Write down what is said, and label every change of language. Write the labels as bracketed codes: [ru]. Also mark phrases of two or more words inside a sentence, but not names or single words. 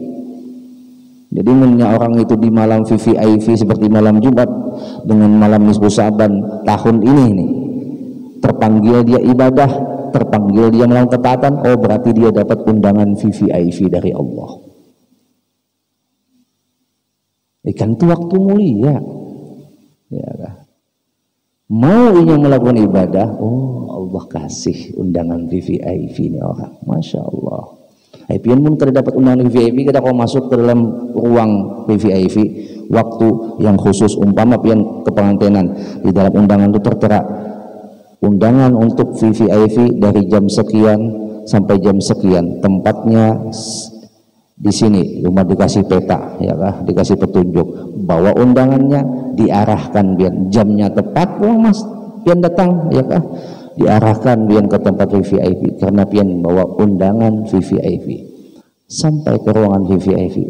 [id] Jadi menurutnya orang itu di malam VVIP seperti malam Jumat dengan malam nisfu Sya'ban tahun ini nih, terpanggil dia ibadah, terpanggil dia melakukan ketaatan, oh berarti dia dapat undangan VVIP dari Allah. Ikan itu waktu mulia ya kan? Mau ia melakukan ibadah, oh Allah kasih undangan VVIP ini orang, [ar] Masya Allah. [bjn] Pian pun kada dapat undangan VVIP, kada kau masuk ke dalam ruang VVIP waktu yang khusus, umpama pian kepengantinan di dalam undangan itu tertera undangan untuk VVIP dari jam sekian sampai jam sekian, tempatnya di sini, rumah dikasih peta ya kah, dikasih petunjuk, bawa undangannya, diarahkan biar jamnya tepat, oh mas pian datang ya kah, diarahkan pian ke tempat VVIP karena pian bawa undangan VVIP sampai ke ruangan VVIP.